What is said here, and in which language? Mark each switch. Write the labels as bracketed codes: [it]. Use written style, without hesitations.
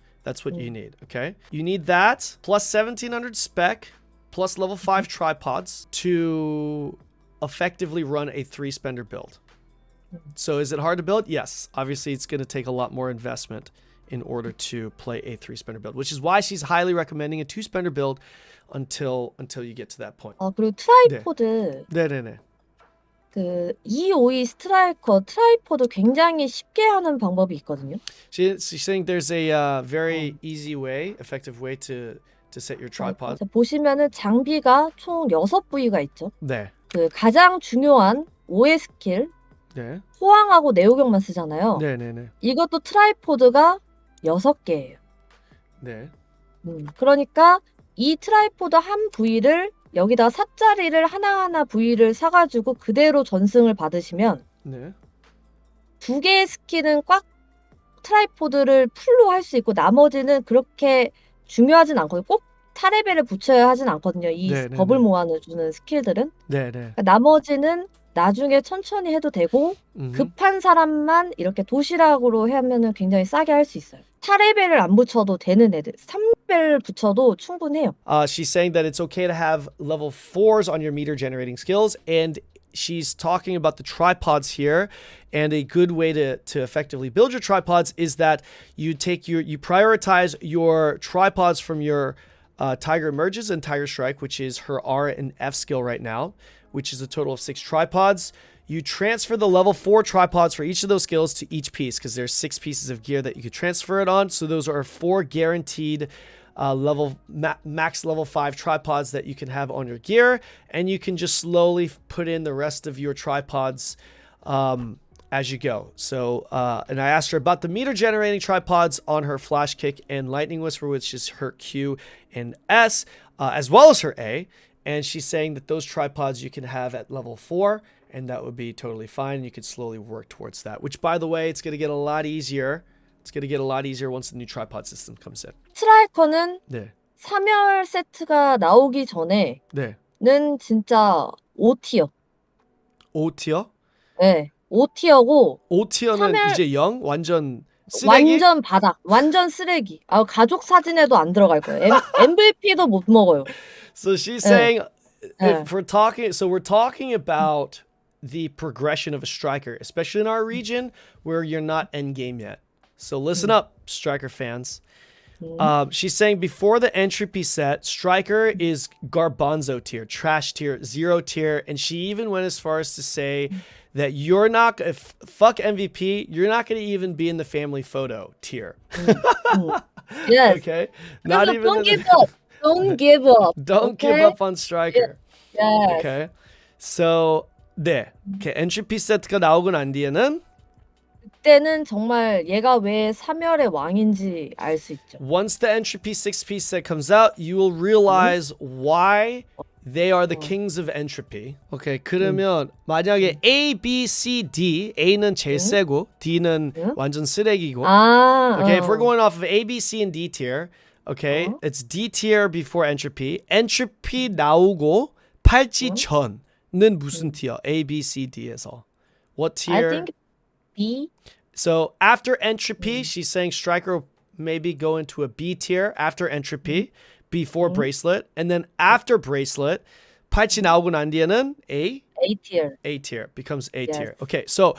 [en] That's what you need, okay? You need that plus 1,700 spec plus level 5 tripods to effectively run a 3-spender build. So is it hard to build? Yes. Obviously, it's going to take a lot more investment in order to play a 3-spender build, which is why she's highly recommending a 2-spender build until you get to that point. [ko] 그리고 트라이포드. 네. 그 252 트라이포드 굉장히 쉽게 하는 방법이 있거든요. [en] She's saying there's a very easy way, effective way to set your tripod. [ko] 보시면은 장비가 총 6부위가 있죠. 네. 그 가장 중요한 5의 스킬. 네. 호황하고 내우격만 쓰잖아요. 네. 이것도 트라이포드가 6개예요. 네. 그러니까 이 트라이포드 한 부위를 여기다 4짜리를 하나하나 부위를 사가지고 그대로 전승을 받으시면 2개의 스킬은 꽉 트라이포드를 풀로 할 수 있고 나머지는 그렇게 중요하진 않거든요. 꼭 타레벨을 붙여야 하진 않거든요. 이 버블 모아주는 스킬들은. 그러니까 나머지는 나중에 천천히 해도 되고 급한 사람만 이렇게 도시락으로 하면은 굉장히 싸게 할 수 있어요. 4레벨을 안 붙여도 되는 애들 3레벨 붙여도 충분해요. [en] She's saying that it's okay to have level 4s on your meter generating skills and she's talking about the tripods here, and a good way to effectively build your tripods is that you prioritize your tripods from your Tiger Emerges and Tiger Strike, which is her R and F skill right now, which is a total of 6 tripods. You transfer the level 4 tripods for each of those skills to each piece, because there's 6 pieces of gear that you could transfer it on. So those are 4 guaranteed max level 5 tripods that you can have on your gear, and you can just slowly put in the rest of your tripods as you go. So and I asked her about the meter generating tripods on her Flash Kick and Lightning Whisper, which is her Q and S, as well as her A, and she's saying that those tripods you can have at level 4, and that would be totally fine. You could slowly work towards that, which, by the way, it's going to get a lot easier. It's going to get a lot easier once the new tripod system comes in. [ko] 스트라이커는 네. 3열 세트가 나오기 전에는 네. 진짜 5티어. 5티어? 네. 5티어고 5티어는 3열 이제 0? 완전 쓰레기? 완전 바닥. 완전 쓰레기. 가족 사진에도 안 들어갈 거예요. MVP도 못 먹어요. [en] So she's saying, [ko] 네. [en] if we're talking about the progression of a striker, especially in our region where you're not endgame yet. So listen up, Striker fans. She's saying before the entropy set, Striker is garbanzo tier, trash tier, 0 tier, and she even went as far as to say that you're not, fuck MVP, you're not going to even be in the family photo tier. Yes. Okay? Not even don't give up. Don't give up. Don't okay? give up on Striker. Yes. Okay? So, [ko] 네. Okay, entropy set가 나오고 난 뒤에는 그때는 정말 얘가 왜 3열의 왕인지 알 수 있죠. [en] Once the entropy 6-piece set comes out, you will realize why they are the kings of entropy. [ko] Okay, 그러면 만약에 A, B, C, D, A는 제일 세고 D는 완전 쓰레기고. [en] Okay, if we're going off of A, B, C, and D tier, okay, it's D tier before entropy. [ko] Entropy 나오고 팔찌 전은 무슨 tier? A, B, C, D에서. [en] What tier? I think B. So after entropy, she's saying Striker will maybe go into a B tier after entropy, before bracelet, and then after bracelet, [ko] 팔찌 나오고 난 뒤에는 [en] A tier. A tier becomes A Yes. tier. Okay, so